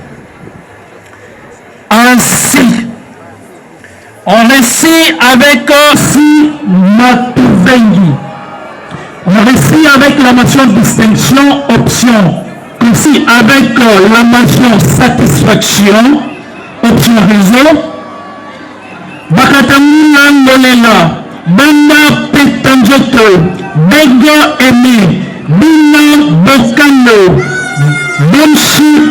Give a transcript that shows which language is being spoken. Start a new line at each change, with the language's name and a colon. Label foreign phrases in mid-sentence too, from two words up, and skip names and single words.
French: Ainsi, on réussit avec Matouvengi. On réussit avec la mention distinction option. Ainsi avec la mention satisfaction option réseau. Bakatamuna Lolela, Banda Petanjoto, Bego Eme, Bina Bokano, Bonsu